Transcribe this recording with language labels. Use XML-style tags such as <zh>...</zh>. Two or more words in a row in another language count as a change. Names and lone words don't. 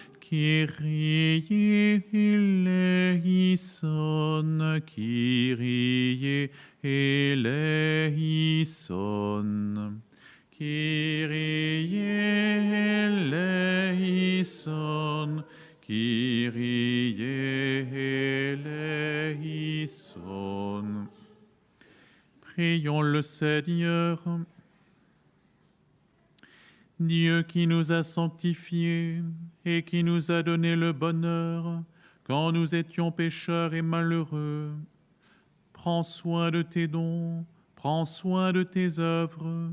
<el>Kyrie eleison, Kyrie eleison. Kyrie eleison, Kyrie eleison.</el> <fr>Prions le Seigneur. Dieu qui nous a sanctifiés et qui nous a donné le bonheur quand nous étions pécheurs et malheureux, prends soin de tes dons, prends soin de tes œuvres.</fr>